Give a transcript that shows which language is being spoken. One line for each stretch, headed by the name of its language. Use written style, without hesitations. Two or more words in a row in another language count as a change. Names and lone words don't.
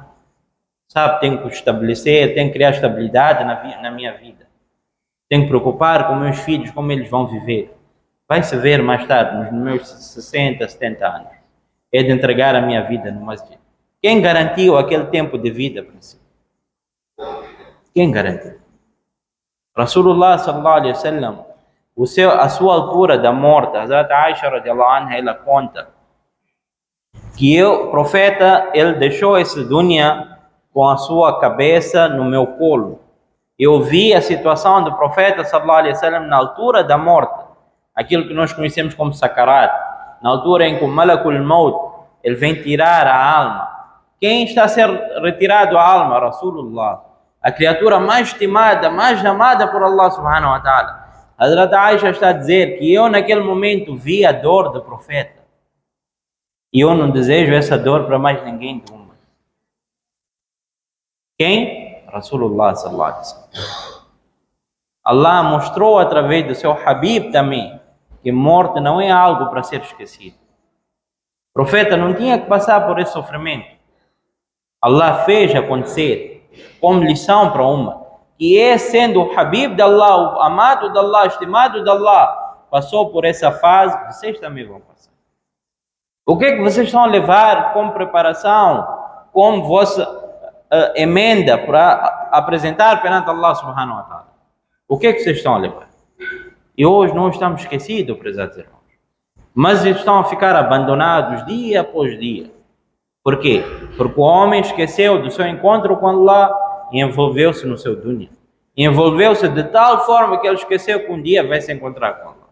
Portuguese: Sabe, tenho que estabelecer, tenho que criar estabilidade na minha vida. Tenho que preocupar com meus filhos, como eles vão viver. Vai se ver mais tarde, nos meus 60, 70 anos. É de entregar a minha vida no masjid. Quem garantiu aquele tempo de vida para si? Quem garantiu?
Arabic: رسول الله صلى الله عليه وسلم,
Portuguese: a sua altura da morte,
Arabic: حضرة عائشة رضي الله عنها,
Portuguese: ela conta que o profeta, ele deixou esse dunya com a sua cabeça no meu colo. Eu vi a situação do profeta
Arabic: صلى الله عليه وسلم
Portuguese: na altura da morte, aquilo que nós conhecemos como sakarat, na altura em que o
Arabic: ملك الموت,
Portuguese: ele vem tirar a alma. Quem está a ser retirado a alma? Rasulullah, a criatura mais estimada, mais amada por
Arabic: الله سبحانه وتعالى.
Portuguese: Hazrat Aisha está a dizer que eu naquele momento vi a dor do profeta. E eu não desejo essa dor para mais ninguém do mundo. Quem?
Arabic: رسول الله صلى الله عليه وسلم.
Portuguese: Allah mostrou através do seu Habib também que morte não é algo para ser esquecido. O profeta não tinha que passar por esse sofrimento. Allah fez acontecer como lição para uma, que é sendo o Habib de Allah, o amado de Allah, estimado de Allah, passou por essa fase, vocês também vão passar. O que é que vocês estão a levar como preparação, como vossa emenda para apresentar perante
Arabic: الله سبحانه وتعالى?
Portuguese: O que é que vocês estão a levar? E hoje nós estamos esquecidos, prezados irmãos. Mas estão a ficar abandonados dia após dia. Por quê? Porque o homem esqueceu do seu encontro com Allah e envolveu-se no seu dunya. Envolveu-se de tal forma que ele esqueceu que um dia vai se encontrar com Allah.